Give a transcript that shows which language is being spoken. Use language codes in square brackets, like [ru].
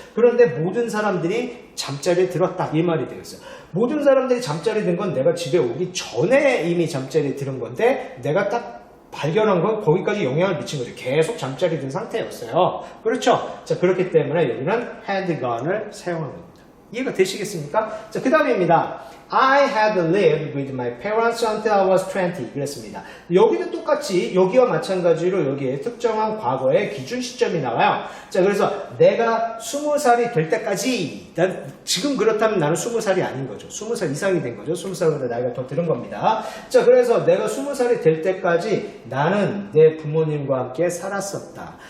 [ko] 그런데 모든 사람들이 잠자리에 들었다. 이 말이 되겠어요. 모든 사람들이 잠자리에 든 건 내가 집에 오기 전에 이미 잠자리에 들은 건데 내가 딱 발견한 건 거기까지 영향을 미친 거죠. 계속 잠자리에 든 상태였어요. 그렇죠. 자, 그렇기 때문에 여기는 had gone을 사용한 겁니다. 이해가 되시겠습니까? 자, 그 다음입니다. [en] I had lived with my parents until I was 20. [ko] 그랬습니다. 여기는 똑같이 여기와 마찬가지로 여기에 특정한 과거의 기준 시점이 나와요. 자, 그래서 내가 20살이 될 때까지 지금 그렇다면 나는 20살이 아닌 거죠. 20살 이상이 된 거죠. 20살보다 나이가 더 들은 겁니다. 자, 그래서 내가 20살이 될 때까지 나는 내 부모님과 함께 살았었다.